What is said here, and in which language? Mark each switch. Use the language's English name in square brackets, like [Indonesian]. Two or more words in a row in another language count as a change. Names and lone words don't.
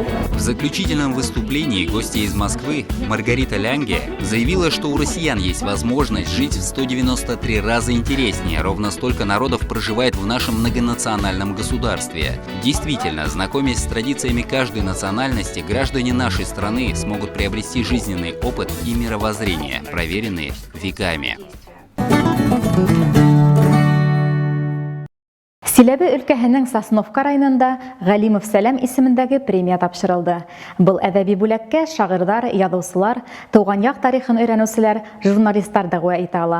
[Russian] В заключительном выступлении гостья из Москвы Маргарита Лянге заявила, что у россиян есть возможность жить в 193 раза интереснее. Ровно столько народов проживает в нашем многонациональном государстве. Действительно, знакомясь с традициями каждой национальности, граждане нашей страны смогут приобрести жизненный опыт и мировоззрение, проверенные веками. [Bashkir] Силәбе өлкәһенең Сосновка районында Галимов Сәләм исемендәге премия тапшырылды. Был әдәби бүләккә шагыйрьләр, язучылар, туган як тарихын өйрәнүчеләр, журналистлар дәгъва итә ала.